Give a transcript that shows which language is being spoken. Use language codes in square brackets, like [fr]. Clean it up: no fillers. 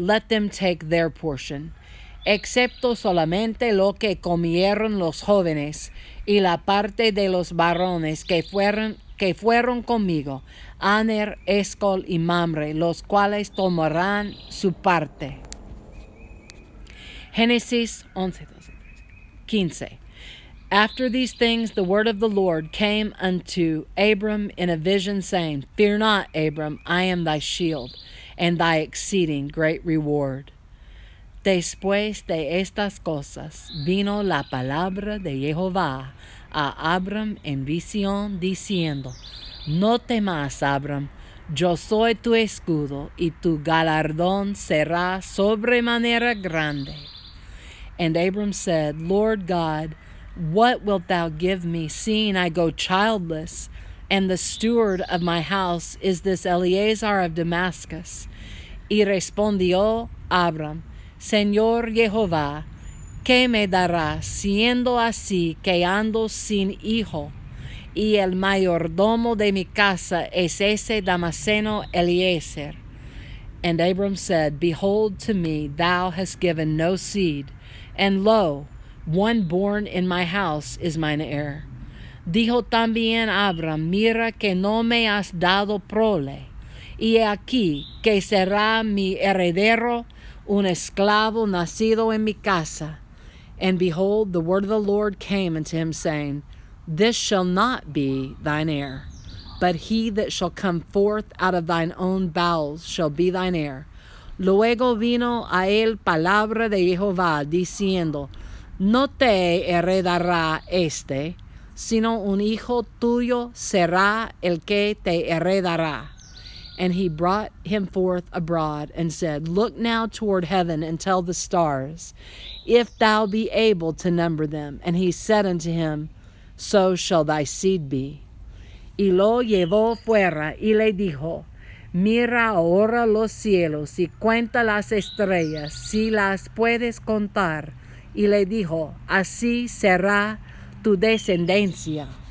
[en] Let them take their portion, [es] excepto solamente lo que comieron los jóvenes, y la parte de los varones que fueron conmigo, Aner, Eshcol y Mamre, los cuales tomarán su parte. Génesis 15. [en] After these things the word of the Lord came unto Abram in a vision, saying, Fear not, Abram, I am thy shield, and thy exceeding great reward. [es] Después de estas cosas vino la palabra de Jehová a Abram en visión, diciendo, No temas, Abram, yo soy tu escudo, y tu galardón será sobremanera grande. [en] And Abram said, Lord God, what wilt thou give me, seeing I go childless, and the steward of my house is this Eleazar of Damascus? [es] Y respondió Abram, Señor Jehová, ¿qué me darás, siendo así que ando sin hijo? Y el mayordomo de mi casa es ese Damaseno Eliezer. [en] And Abram said, Behold, to me thou hast given no seed, and lo, one born in my house is mine heir. [es] Dijo también Abram, Mira que no me has dado prole, y he aquí que será mi heredero un esclavo nacido en mi casa. [en] And behold, the word of the Lord came unto him, saying, this shall not be thine heir, but he that shall come forth out of thine own bowels shall be thine heir. [es] Luego vino a él palabra de Jehová, diciendo, no te heredará este, sino un hijo tuyo será el que te heredará. [en] And he brought him forth abroad, and said, look now toward heaven, and tell the stars, if thou be able to number them. And he said unto him, so shall thy seed be. [es] Y lo llevó fuera, y le dijo, mira ahora los cielos, y cuenta las estrellas, si las puedes contar. Y le dijo, así será tu descendencia.